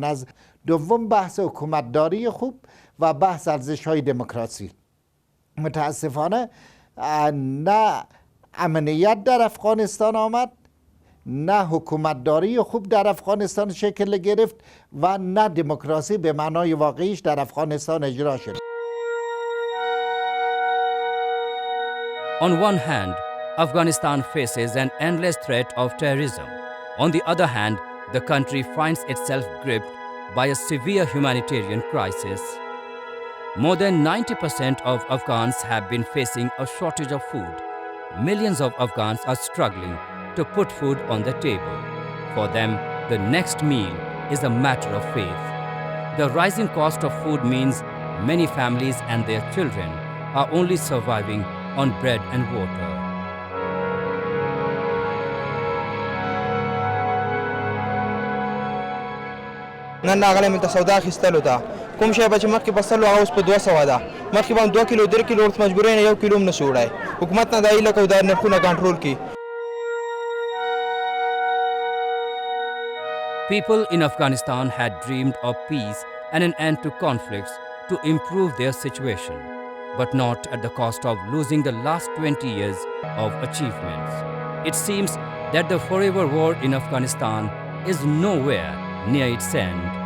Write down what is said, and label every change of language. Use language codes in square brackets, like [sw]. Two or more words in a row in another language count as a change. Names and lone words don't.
[fa] از دوم بحث حکومتداری خوب و بحث ارزش های دموکراسی. متاسفانه نه امنیت در افغانستان آمد، نه حکومتداری خوب در افغانستان شکل گرفت و نه دموکراسی به معنای واقعیش در افغانستان اجرا شد. [en] On one hand, Afghanistan faces an endless threat of terrorism. On the other hand, the country finds itself gripped by a severe humanitarian crisis. More than 90% of Afghans have been facing a shortage of food. Millions of Afghans are struggling to put food on the table. For them, the next meal is a matter of faith. The rising cost of food means many families and their children are only surviving on bread and water. [ps] نن راغلی مې ته سودا اخیستلو ته کوم شی به چې مخکې بستلو هغه اوس په 200 ده مخکې به هم 2 کیلو 3 کیلو ورته مجبورۍ نه 1 کیلو هم نشو وړی حکومت نه دا هیله کوو دا نرخونه کنټرول کړي. [en] People in Afghanistan had dreamed of peace and an end to conflicts to improve their situation, but not at the cost of losing the last 20 years of achievements. It seems that the forever war in Afghanistan is nowhere near its end.